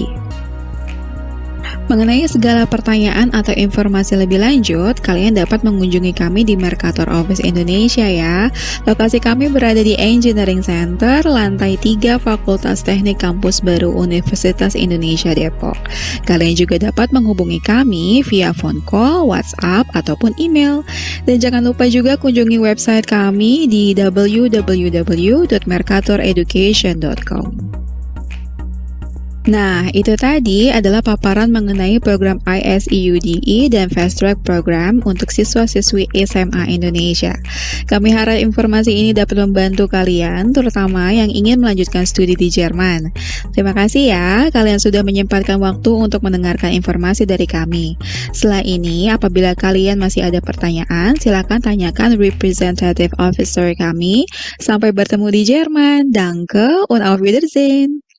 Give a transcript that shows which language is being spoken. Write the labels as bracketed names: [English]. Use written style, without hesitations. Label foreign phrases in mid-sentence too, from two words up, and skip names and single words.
[Indonesian] Mengenai segala pertanyaan atau informasi lebih lanjut, kalian dapat mengunjungi kami di Mercator Office Indonesia ya. Lokasi kami berada di Engineering Center, lantai 3 Fakultas Teknik Kampus Baru Universitas Indonesia Depok. Kalian juga dapat menghubungi kami via [English] phone call, [Indonesian] WhatsApp, ataupun email. Dan jangan lupa juga kunjungi website kami di www.mercatoreducation.com. Nah, itu tadi adalah paparan mengenai program ISEUDI dan Fast Track Program untuk siswa-siswi SMA Indonesia. Kami harap informasi ini dapat membantu kalian, terutama yang ingin melanjutkan studi di Jerman. Terima kasih ya, kalian sudah menyempatkan waktu untuk mendengarkan informasi dari kami. Setelah ini, apabila kalian masih ada pertanyaan, silakan tanyakan [English] representative officer [Indonesian] kami. Sampai bertemu di Jerman. [German] Danke und auf Wiedersehen.